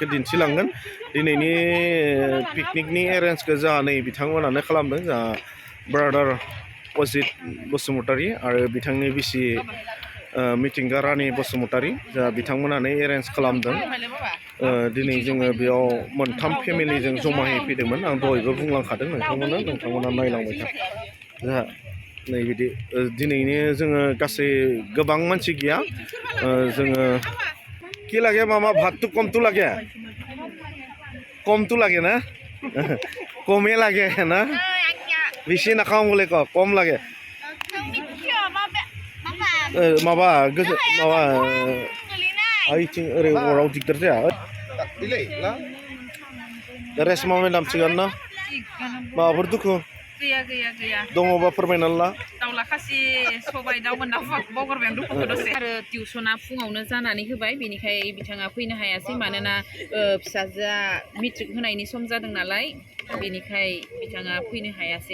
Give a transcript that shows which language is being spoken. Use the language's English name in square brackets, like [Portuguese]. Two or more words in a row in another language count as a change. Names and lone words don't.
[Bodo] दिन्थिलांगोन दिनैनि पिकनिकनि एरेन्जखौ जोंहा नै बिथांमोनानो खालामदों जोंहा ब्रादार अजित बसुमतारी आरो बिथांनि बिसि मिथिंगा रानि बसुमतारी जोंहा बिथांमोनानो एरेन्ज खालामदों दिनै जोङो बेयाव मोनथाम फेमिलिजों जमायै फैदोंमोन आं दहायबो बुंलांखादों नोंथांमोना नायलांबाय था जोंहा नै बिदि दिनैनो जोङो गासै गोबां मानसि गैया जोङो [Assamese] কি লাগে মামা ভাতটো কমটো লাগে না কমে লাগে না বেশি নাখাওঁ বোলে কম লাগে [Bodo] माबा माबा आइथिं ओरै अराव दिगदार जाया रेसमा मेदाम थिगानो ना माबाफोर दुखु गैया दङबा फोरमायनानै ला दाउला खासि सबाय दाउ मोनना बावगारबाय आं दुखुखौ दसे आरो टिउसना फुङावनो जानानै होबाय बेनिखाय बिथाङा फैनो हायासै मानोना फिसाजोआ मेट्रिक होनायनि सम जादों नालाय बेनिखाय बिथाङा फैनो हायासै